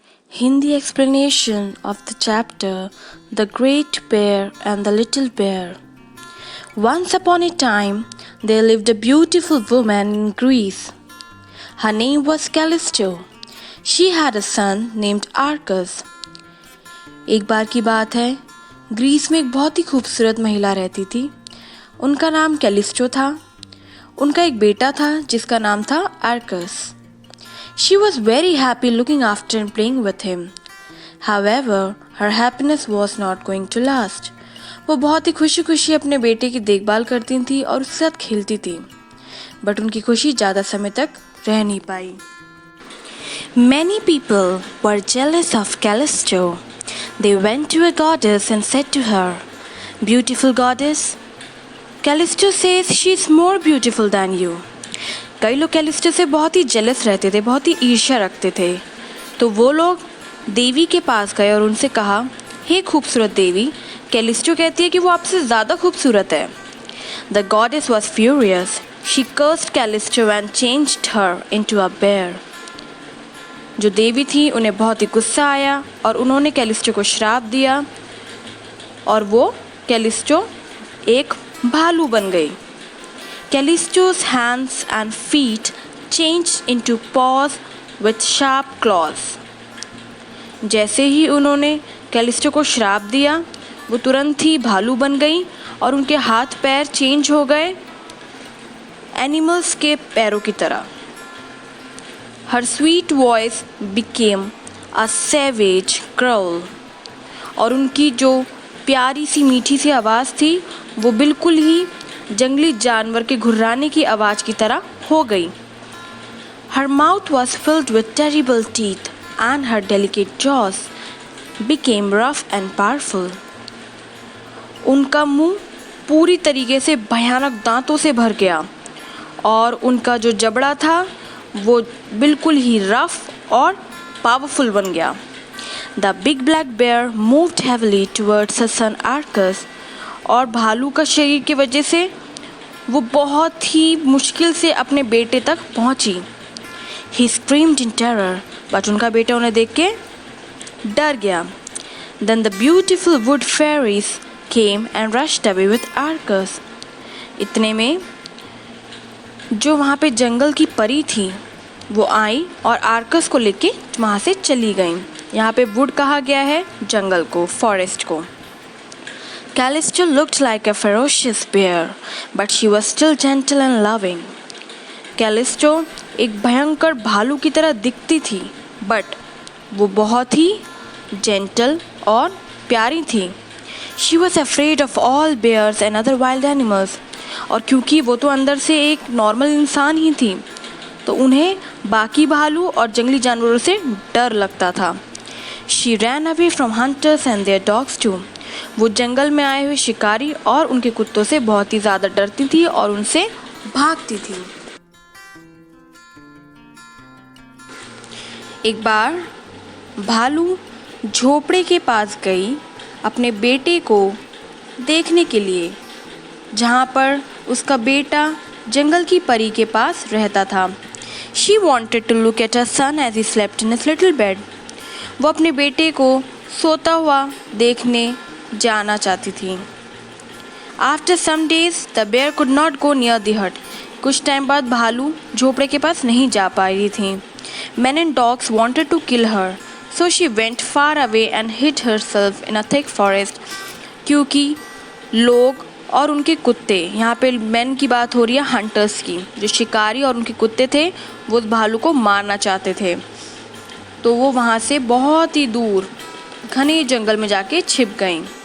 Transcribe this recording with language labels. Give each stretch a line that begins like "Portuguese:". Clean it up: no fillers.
English: Hindi explanation of the chapter The Great Bear and the Little Bear. Once upon a time, there lived a beautiful woman in Greece. Her name was Callisto. She had a son named Arcas.
Hindi: एक बार की बात है, Greece में एक बहुत ही खूबसूरत महिला रहती थी. उनका नाम कैलिस्टो था. उनका एक बेटा था जिसका नाम था Arcus.
English: She was very happy looking after and playing with him. However, her happiness was not going to last.
Hindi: वो बहुत ही खुशी खुशी अपने बेटे की देखभाल करती थी और उसके साथ खेलती थी, बट उनकी खुशी ज़्यादा समय तक रह नहीं पाई.
English: Many people were jealous of Callisto. They went to a goddess and said to her, "Beautiful goddess, Callisto says she is more beautiful than you."
Hindi: कई लोग कैलिस्टो से बहुत ही जेलस रहते थे, बहुत ही ईर्ष्या रखते थे. तो वो लोग देवी के पास गए और उनसे कहा, हे खूबसूरत देवी, कैलिस्टो कहती है कि वो आपसे ज़्यादा खूबसूरत है.
English: The goddess was furious. She cursed Callisto and changed her into a bear.
Hindi: जो देवी थी उन्हें बहुत ही गुस्सा आया और उन्होंने कैलिस्टो को श्राप दिया और वो कैलिस्टो एक भालू बन गई.
English: Callisto's hands and feet changed into paws with sharp claws.
Hindi: जैसे ही उन्होंने कैलिस्टो को श्राप दिया, वो तुरंत ही भालू बन गई और उनके हाथ पैर चेंज हो गए एनिमल्स के पैरों की तरह.
English: Her sweet voice became a savage growl.
Hindi: और उनकी जो प्यारी सी मीठी सी आवाज़ थी वो बिल्कुल ही जंगली जानवर के घुर्राने की आवाज़ की तरह हो गई.
English: Her mouth was filled with terrible teeth and her delicate jaws became rough and powerful.
Hindi: उनका मुंह पूरी तरीके से भयानक दांतों से भर गया और उनका जो जबड़ा था वो बिल्कुल ही रफ और पावरफुल बन गया.
English: The big black bear moved heavily towards her son Arcas.
Hindi: और भालू का शरीर की वजह से वो बहुत ही मुश्किल से अपने बेटे तक पहुंची.
English: He screamed in terror, but
Hindi: उनका बेटा उन्हें देख के डर गया.
English: Then the beautiful wood fairies came and rushed away with Arcas.
Hindi: इतने में जो वहाँ पे जंगल की परी थी वो आई और आर्कस को लेके वहाँ से चली गई. यहाँ पे वुड कहा गया है जंगल को, फॉरेस्ट को.
English: Callisto looked like a ferocious bear, but she was still gentle and loving.
Hindi: Callisto एक भयंकर भालू की तरह दिखती थी, बट वो बहुत ही जेंटल और प्यारी थी.
English: She was afraid of all bears and other wild animals.
Hindi: और क्योंकि वो तो अंदर से एक नॉर्मल इंसान ही थी, तो उन्हें बाकी भालू और जंगली जानवरों से डर लगता था.
English: She ran away from hunters and their dogs too.
Hindi: वो जंगल में आए हुए शिकारी और उनके कुत्तों से बहुत ही ज़्यादा डरती थी और उनसे भागती थी. एक बार भालू झोपड़े के पास गई अपने बेटे को देखने के लिए, जहाँ पर उसका बेटा जंगल की परी के पास रहता था.
English: She wanted to look at her son as he slept in his little bed.
Hindi: वो अपने बेटे को सोता हुआ देखने जाना चाहती थी.
English: After some days, the bear could not go near the hut.
Hindi: कुछ टाइम बाद भालू झोपड़े के पास नहीं जा पा रही थी.
English: Men and dogs wanted to kill her, so she went far away and hid herself in a thick forest.
Hindi: क्योंकि लोग और उनके कुत्ते, यहाँ पे मैन की बात हो रही है हंटर्स की, जो शिकारी और उनके कुत्ते थे वो उस भालू को मारना चाहते थे, तो वो वहाँ से बहुत ही दूर घने जंगल में जाके छिप गईं.